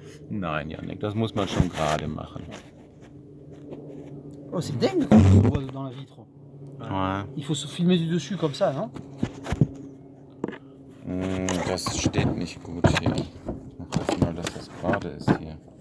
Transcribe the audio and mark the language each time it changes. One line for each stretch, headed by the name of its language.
German: Nein, Yannick, das muss man schon gerade machen.
French: Oh, c'est dingue quand on voit dans la vitre. Ouais. Il faut se filmer du dessus comme ça, non?
German: Das steht nicht gut hier. Ich hoffe mal, dass das gerade ist hier.